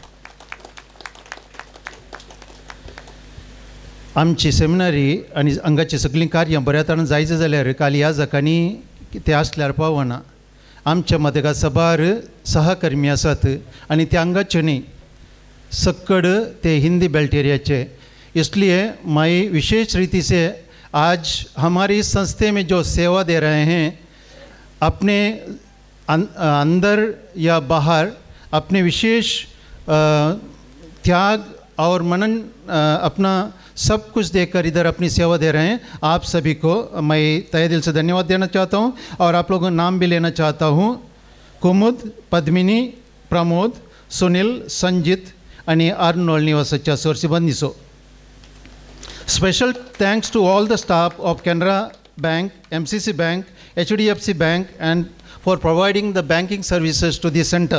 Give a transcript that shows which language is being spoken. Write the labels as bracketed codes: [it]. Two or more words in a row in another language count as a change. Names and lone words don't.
[kok] आमची सेमिनारी आनी हांगाची सगळीं कार्यां बऱ्या तरेन जायच जाल्यार काल ह्या जकांनी ते आसल्यार पावना. आमच्या मदगा सभार सहकर्मी आसात आनी ते हांगाचे न्ही सक्कड ते हिंदी बेल्ट एरियाचे. [hi] इसलिए मैं विशेष रीति से आज हमारी संस्थे में जो सेवा दे रहे हैं अपने अंदर या बाहर अपने विशेष त्याग और मनन अपना सब कुछ देकर इधर अपनी सेवा दे रहे हैं. आप सभी को मैं तहे दिल से धन्यवाद देना चाहता हूं और आप लोगों का नाम भी लेना चाहता हूं. कुमुद, [kok] पद्मिनी, प्रमोद, सुनील, संजित आणि आर्नोल्ड निवासाच्या सर सिबंदीचो. [en] special thanks to all the staff of Canara Bank, MCC Bank, HDFC Bank and for providing the banking services to this centre.